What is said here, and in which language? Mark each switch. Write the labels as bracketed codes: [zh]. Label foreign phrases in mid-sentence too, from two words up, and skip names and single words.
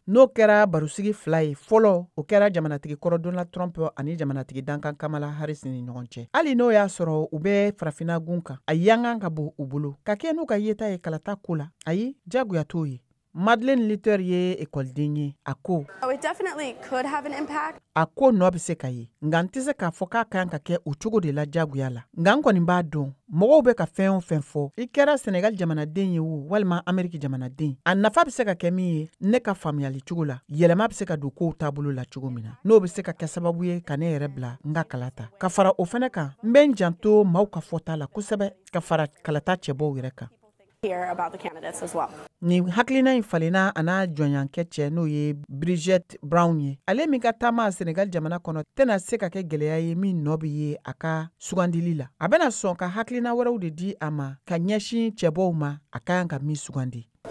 [bm] N'o kɛra barosigi fila ye fɔlɔ o kɛra jamanatigi kɔrɔ Donald Trump ani jamanatigi dankan Kamala Harris ni ɲɔgɔn cɛ. Hali n'o y'a sɔrɔ u bɛ farafina gun kan a yankan ka bon u bolo ka kɛ n'u ka yeta ye kalata ko la ayi jagoya t'o ye. Madeleine Litter ye écoleden ye a ko [en] it definitely could have an impact. [bm] A ko nɔ bɛ se ka ye nka n tɛ se k'a fɔ k'a kan ka kɛ o cogo de la jagoya la nka n kɔni b'a dɔn mɔgɔw bɛ ka fɛn o fɛn fɔ I kɛra Senegal jamanaden ye o walima Ameriki jamanaden a nafa bɛ se ka kɛ min ye ne ka faamuyali cogo la yɛlɛma bɛ se ka don kow taabolo la cogo min na n'o bɛ se ka kɛ sababu ye ka ne yɛrɛ bila n ka kalata ka fara o fɛnɛ kan n bɛ n janto maaw ka fɔta la kosɛbɛ ka fara kalata cɛbɔw yɛrɛ kan. [en] Hear about the candidates as well. [bm] Ni hakilina in falenna a n'a jɔnyankɛ cɛ n'o ye Bridget Brown ye. Ale min ka taama Senegal jamana kɔnɔ tɛna se ka kɛ gɛlɛya ye min nɔ bɛ ye a ka sugandili la. A bɛna sɔn ka hakilina wɛrɛw de di a ma ka ɲɛsin cɛbɔw ma a ka kan ka min sugandi.